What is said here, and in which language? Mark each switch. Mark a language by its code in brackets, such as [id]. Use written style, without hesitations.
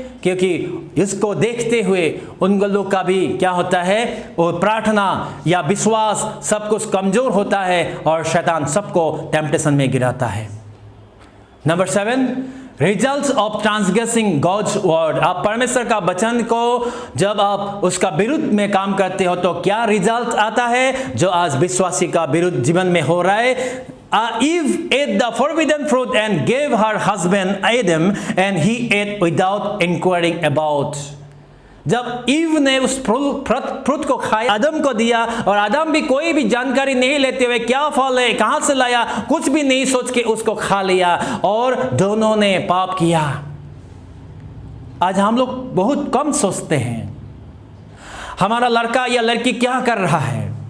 [hi] क्योंकि इसको देखते हुए उन लोग का भी क्या होता है, वो प्रार्थना या विश्वास सब कुछ कमजोर होता है और शैतान सबको टेम्पटेशन में गिराता है। [en] Number 7, results of transgressing God's word. [hi] आप परमेश्वर का वचन को जब आप उसका विरुद्ध में काम करते हो तो क्या रिजल्ट आता है, जो आज विश्वासी का विरुद्ध जीवन में हो रहा है। [en] Eve ate the forbidden fruit and gave her husband Adam, and he ate without inquiring about. [hi] जब ईव ने उस फ्रूट को खाया, आदम को दिया, और आदम भी कोई भी जानकारी नहीं लेते हुए क्या फल है, कहां से लाया, कुछ भी नहीं सोच के उसको खा लिया और दोनों ने पाप किया। आज हम लोग बहुत कम सोचते हैं हमारा लड़का या लड़की क्या कर रहा है।